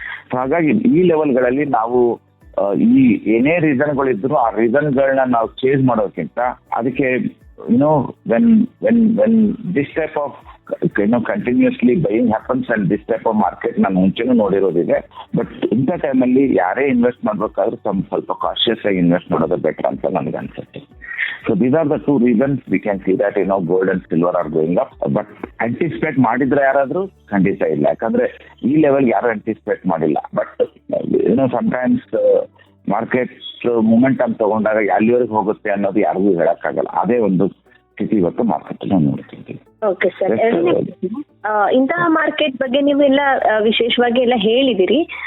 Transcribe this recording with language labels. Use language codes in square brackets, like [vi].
[kn] So ಹಾಗಾಗಿ ಈ ಲೆವೆಲ್ಗಳಲ್ಲಿ ನಾವು ಈ ಏನೇ ರೀಸನ್ಗಳಿದ್ರು ಆ ರೀಸನ್ಗಳನ್ನ ನಾವು ಚೇಂಜ್ ಮಾಡೋಕ್ಕಿಂತ ಅದಕ್ಕೆ [en] when this type of continuously buying happens and this type of market [kn] ನಾನು ಮುಂಚೆನೂ ನೋಡಿರೋದಿದೆ. ಬಟ್ ಇಂಥ ಟೈಮಲ್ಲಿ ಯಾರೇ ಇನ್ವೆಸ್ಟ್ ಮಾಡ್ಬೇಕಾದ್ರೂ ಸ್ವಲ್ಪ ಕಾಶಿಯಸ್ ಆಗಿ ಇನ್ವೆಸ್ಟ್ ಮಾಡೋದು ಬೆಟರ್ ಅಂತ ನನಗೆ ಅನ್ಸುತ್ತೆ. [en] So these are the 2 reasons we can see that gold and silver are going up. [kn] But anticipate ಮಾಡಿದ್ರೆ ಯಾರಾದ್ರೂ ಖಂಡಿತ ಇಲ್ಲ, ಯಾಕಂದ್ರೆ ಈ ಲೆವೆಲ್ ಯಾರು ಆಂಟಿಸಿಪೇಟ್ ಮಾಡಿಲ್ಲ. ಬಟ್ ಸಮ್ಟೈಮ್ಸ್ ಮಾರ್ಕೆಟ್ ಮೂಮೆಂಟಮ್ ತಗೊಂಡಾಗ ಎಲ್ಲಿವರೆಗೆ ಹೋಗುತ್ತೆ ಅನ್ನೋದು ಯಾರಿಗೂ ಹೇಳಕ್ಕಾಗಲ್ಲ. ಅದೇ ಒಂದು ಸ್ಥಿತಿ ಇವತ್ತು ಮಾರ್ಕೆಟ್ ನಾವು ನೋಡ್ತಿದ್ದೀವಿ. ಓಕೆ ಸರ್, ಇಂತಹ ಮಾರ್ಕೆಟ್ ಬಗ್ಗೆ ನೀವು ಎಲ್ಲ ವಿಶೇಷವಾಗಿ ಎಲ್ಲ ಹೇಳಿದಿರಿ.